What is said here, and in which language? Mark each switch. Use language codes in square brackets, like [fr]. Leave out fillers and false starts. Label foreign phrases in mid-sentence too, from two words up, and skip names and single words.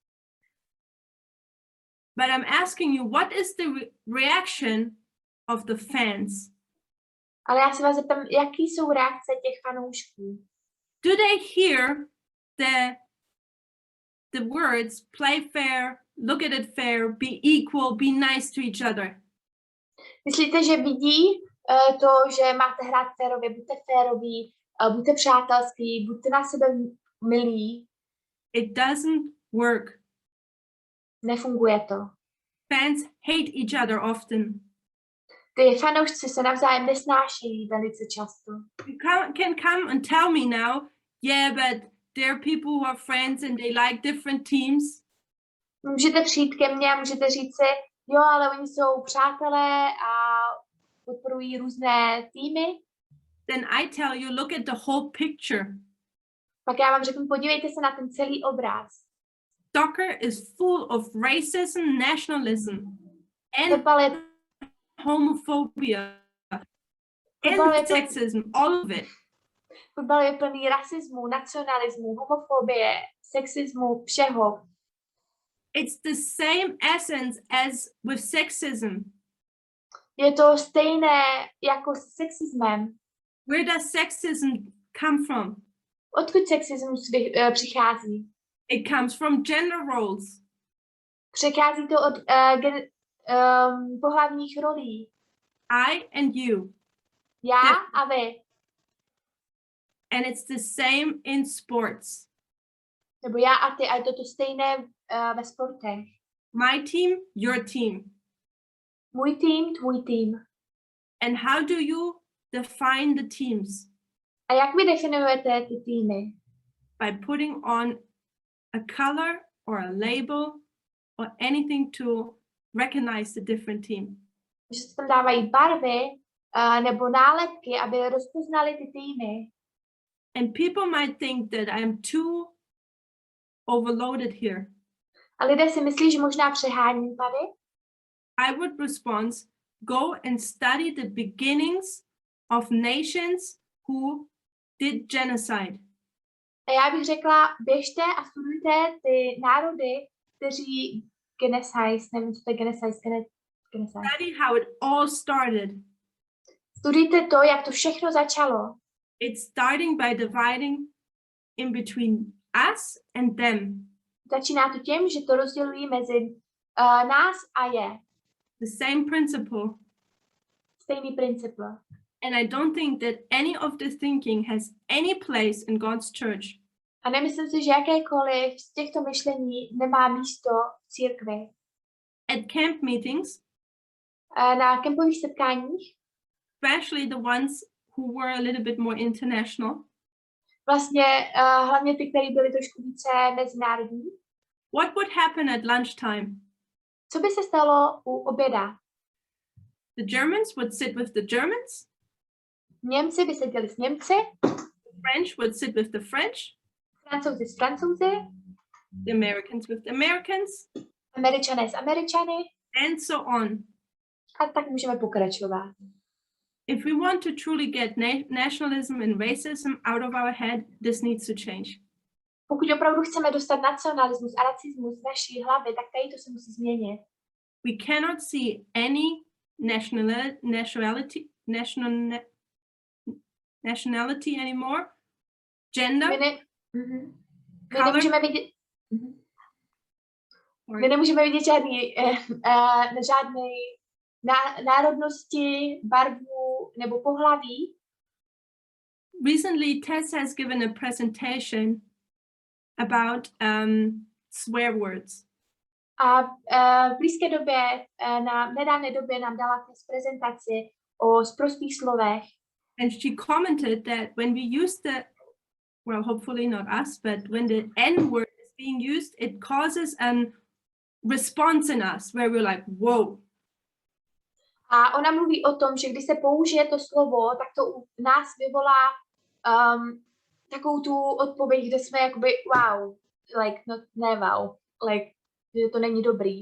[en] But I'm asking you, what is the reaction of the fans? [cs] Ale já se vás zeptám, jaký jsou reakce těch fanoušků? [en] Do they hear the words play fair, look at it fair, be equal, be nice to each other? [cs] Myslíte, že vidí to, že máte hrát férově, buďte féroví, buďte přátelský, buďte na sebe milí? [en] It doesn't work. [cs] Nefunguje to. [en] Fans hate each other often. [cs] Ty fanoušci se navzájem nesnášejí velice často. [en] You can come and tell me now, yeah, but there are people who are friends and they like different teams. [cs] Můžete přijít ke mně a můžete říct si, jo, ale oni jsou přátelé a podporují různé týmy. [en] Then I tell you, look at the whole picture. [cs] Pak já vám řeknu, podívejte se na ten celý obraz. [en] Soccer is full of racism, nationalism, and [cs] Fotbal je, [en] homophobia, Football and is- sexism, all of it. [cs] fotbal je plný rasismu, nacionalismu, homofobie, sexismu, všeho. [en] It's the same essence as with sexism. [cs] Je to stejné jako s sexismem. [en] Where does sexism come from? [cs] Odkud sexismus přichází? [en] It comes from gender roles. [cs] Přichází to od pohlavních rolí. [en] I and you. [cs] Já a vy. [en] And it's the same in sports. [cs] Nebo já a ty. A je to stejné ve sportech. [en] My team, your team. [cs] Můj tým, tvůj tým. [en] And how do you define the teams? [cs] A jak vy definujete ty týmy? [en] By putting on a color or a label or anything to recognize the different team. [cs] Že se tam dávají barvy nebo nálepky, aby rozpoznali ty týmy. [en] And people might think that I'm too overloaded here. [cs] A lidé si myslí, že možná přeháním tady. [en] I would respond, go and study the beginnings of nations who did genocide. [cs] A já bych řekla, běžte a studujte ty národy, kteří genocide, nevím, co to je genocide. [en] Study how it all started. [cs] Studujte to, jak to všechno začalo. [en] It's starting by dividing in between us and them. [cs] Začíná to tím, že to rozdělují mezi nás a je. [en] The same principle. [cs] Stejný princip. [en] And I don't think that any of this thinking has any place in God's church. [cs] A nemyslím si, že jakékoliv z těchto myšlení nemá místo v církvi. [en] At camp meetings, [cs] Na kempových setkáních, [en] especially the ones who were a little bit more international, [cs] vlastně hlavně ty, které byly trošku více mezinárodní. [en] what would happen at lunchtime? [cs] Co by se stalo u oběda? [en] The Germans would sit with the Germans, [cs] Němci by seděli s Němci, [en] the French would sit with the French, [cs] Francouzi s Francouzi, [en] the Americans with the Americans, [cs] Američané s Američany [en] and so on. [cs] A tak můžeme pokračovat. [en] If we want to truly get nationalism and racism out of our head, this needs to change. [cs] Pokud opravdu chceme dostat nacionalismus a racismus z naší hlavy, tak tady to se musí změnit. [en] We cannot see any nationality anymore, gender, [cs] My [en] color. [cs] nemůžeme vidět, my nemůžeme vidět žádné národnosti, barvu nebo pohlaví. [en] Recently, Tess has given a presentation about swear words. [cs] A v blízké době, na nedávné době nám dala prezentaci o sprostých slovech. [en] And she commented that when we use the, well, hopefully not us, but when the N word is being used, it causes a response in us where we're like, whoa. [cs] A ona mluví o tom, že když se použije to slovo, tak to u nás vyvolá takovou tu odpověď, kde jsme jakoby [en] wow, like, not, [cs] ne [en] wow, like, [cs] že to není dobrý.